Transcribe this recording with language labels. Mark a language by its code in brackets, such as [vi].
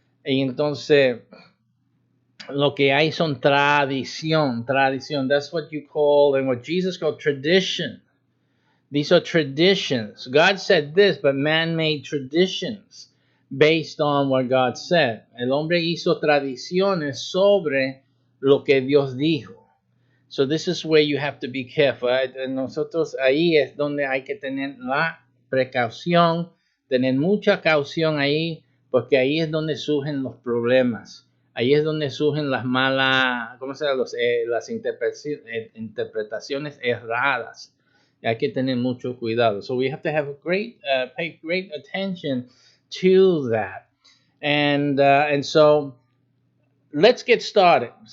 [es] Y entonces, lo que hay son tradición. [en] That's what you call, and what Jesus called tradition. These are traditions. God said this, but man made traditions based on what God said. [es] El hombre hizo tradiciones sobre lo que Dios dijo. [en] So this is where you have to be careful. [es] Nosotros ahí es donde hay que tener la precaución, tener mucha caución ahí, porque ahí es donde surgen los problemas. Ahí es donde surgen las malas, ¿cómo se llama? Las interpretaciones erradas. Hay que tener mucho cuidado. [en] So we have to have pay great attention to that. And so let's get started.